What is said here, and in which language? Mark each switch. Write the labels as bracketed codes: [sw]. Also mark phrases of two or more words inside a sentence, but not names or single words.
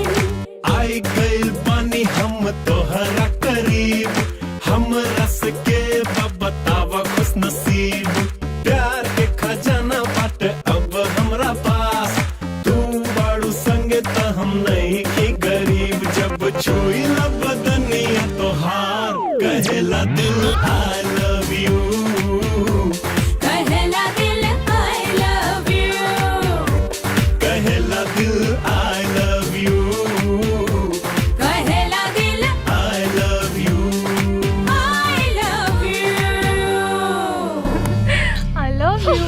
[bho] आई गइल पानी हम तोहरा करीब, हम रस के बतावा खुश नसीब। प्यार के खजाना बाट अब हमरा पास, तू बाड़ू संगे त हम नहीं की गरीब। जब छुई ला बदनिया तोहार, कहेला दिल [en] I love you, [bho] कहेला दिल [en] I love you, [bho] कहेला दिल [en] I love you, [bho] कहेला दिल [en] I love you। I love you। I love you.